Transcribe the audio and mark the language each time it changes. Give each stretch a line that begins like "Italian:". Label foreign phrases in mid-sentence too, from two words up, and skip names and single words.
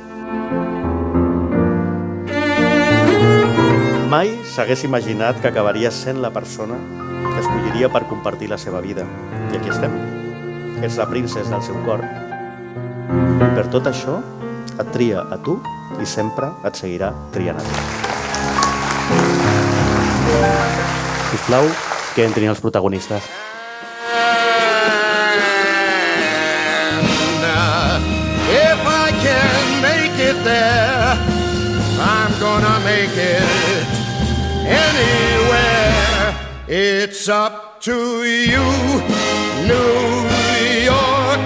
Catalan: Mai s'hagués imaginat que acabaria sent la persona que escolliria per compartir la seva vida. I aquí estem. Ets la princesa del seu cor. I per tot això et tria a tu i sempre et seguirà triant a tu. Sisplau, que entrin els protagonistes.
English: If I can make it there, I'm gonna make it anywhere. It's up to you, New York.